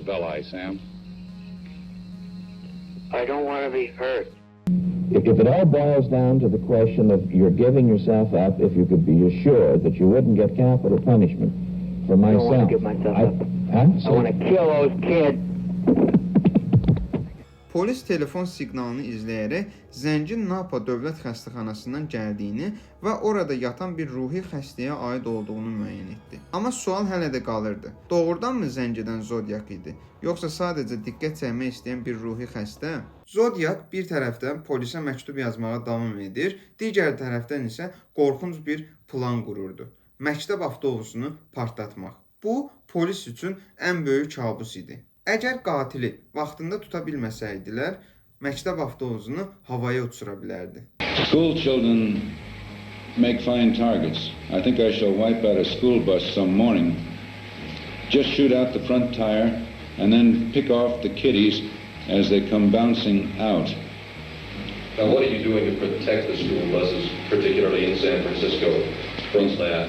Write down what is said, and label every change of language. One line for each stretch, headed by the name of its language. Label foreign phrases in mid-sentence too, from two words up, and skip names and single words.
English: Belli, Sam? I don't want to be hurt. If it all boils down to the question of you're giving yourself up, if you could be assured that you wouldn't get capital punishment for myself. I don't want to give myself up. I want to kill those kids.
Azerbaijani: Polis telefon siqnalını izləyərək zəngin Napa dövlət xəstəxanasından gəldiyini və orada yatan bir ruhi xəstəyə aid olduğunu müəyyən etdi. Amma sual hələ də qalırdı. Doğrudanmı zəng edən Zodiac idi, yoxsa sadəcə diqqət çəkmək istəyən bir ruhi xəstə? Zodiac bir tərəfdən polisə məktub yazmağa davam edir, digər tərəfdən isə qorxunc bir plan qururdu. Məktəb avtobusunu partlatmaq. Bu, polis üçün ən böyük kabus idi. Əgər qatili vaxtında tuta bilməsəydilər, məktəb avtobusunu havaya uçura bilərdi.
English: School children make fine targets. I think I shall wipe out a school bus some morning. Just shoot out the front tire and then pick off the kiddies as they come bouncing out. Now, what are you doing to protect the school buses, particularly in San Francisco, from that?